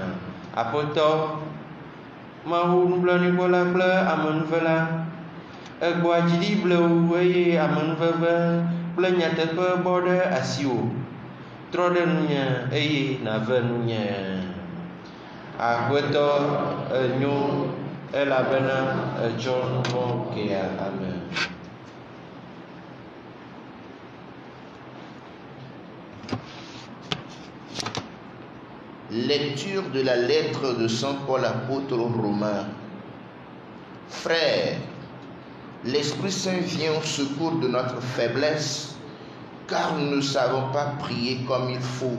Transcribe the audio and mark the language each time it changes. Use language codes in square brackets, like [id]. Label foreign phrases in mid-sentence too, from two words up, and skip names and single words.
[ee] Aƒetɔ Mawu nublanuikpɔla kple amenuvela, egbɔ adziɖi ble wo eye amenuveve kple nyateƒe bɔ ɖe asiwò. Trɔ ɖe nunye eye nave nunye. Aƒetɔ enyo elabena etsɔ nu vɔ̃ kea ame. [fr] Lecture de la lettre de Saint Paul apôtre aux Romains. Frères, l'Esprit Saint vient au secours de notre faiblesse, car nous ne savons pas prier comme il faut.